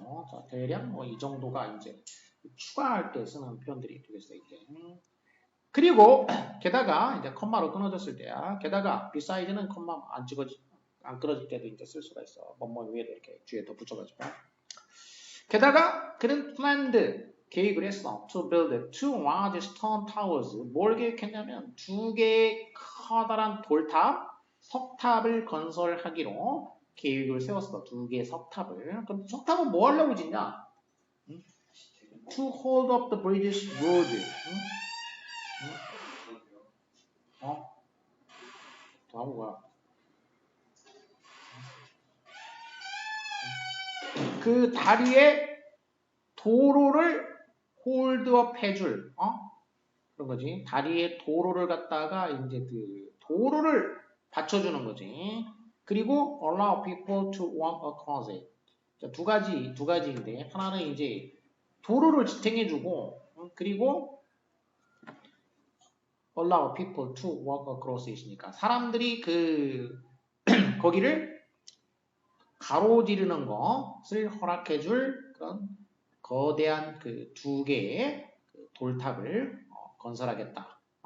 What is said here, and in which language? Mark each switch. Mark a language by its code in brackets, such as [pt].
[ko] 자, 대략 뭐 이 정도가 이제 추가할 때 쓰는 표현들이 되겠어요. 이게. 그리고 게다가 이제 컴마로 끊어졌을 때야. 게다가 beside는 컴마 안 끊어질 때도 이제 쓸 수가 있어. 뭐뭐 위에도 이렇게 뒤에 더 붙여가지고. 게다가 그는 planned 계획을 했어. [en] to build two large stone towers. [ko] 뭘 계획했냐면 두 개의 커다란 돌탑, 석탑을 건설하기로 계획을 세웠어. 두 개의 석탑을. 그럼 석탑은 뭐 하려고 짓냐? [en] To hold up the British road. [ko] 더 하고 뭐야? 그 다리에 도로를 홀드업 해줄, 그런 거지. 다리에 도로를 갖다가 이제 그 도로를 받쳐주는 거지. [en] 그리고 allow people to walk across it. [ko] 자, 두 가지인데 하나는 이제 도로를 지탱해주고 그리고 [en] allow people to walk across it [ko] 이니까 사람들이 그 거기를 가로지르는 것을 허락해줄 그런 거대한 그 두 개의 그 돌탑을 건설하겠다.